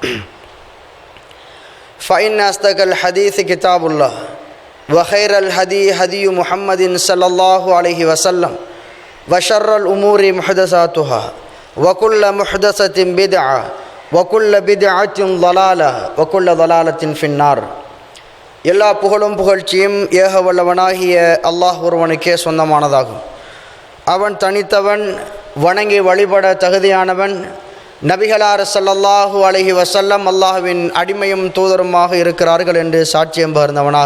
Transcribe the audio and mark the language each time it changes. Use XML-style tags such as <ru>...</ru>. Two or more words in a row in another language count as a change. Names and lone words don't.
<ar>فإن أصدق الحديث كتاب الله وخير الهدي هدي محمد صلى الله عليه وسلم وشر الأمور محدثاتها وكل محدثة بدعة وكل بدعة ضلالة وكل ضلالة في النار</ar> <ta>எல்லா புகழும் புகழ்ச்சியும் ஏக வல்லவனாகிய அல்லாஹ் ஒருவனுக்கே சொந்தமானதாகும். அவன் தனித்தவன், வணங்கி வழிபட தகுதியானவன். நபிகளார்</ta> <ar>صلى الله عليه وسلم</ar> <ta>அல்லாஹ்வின் அடிமையும் தூதருமாக இருக்கிறார்கள் என்று சாட்சியம் பகர்ந்தவனாக,</ta>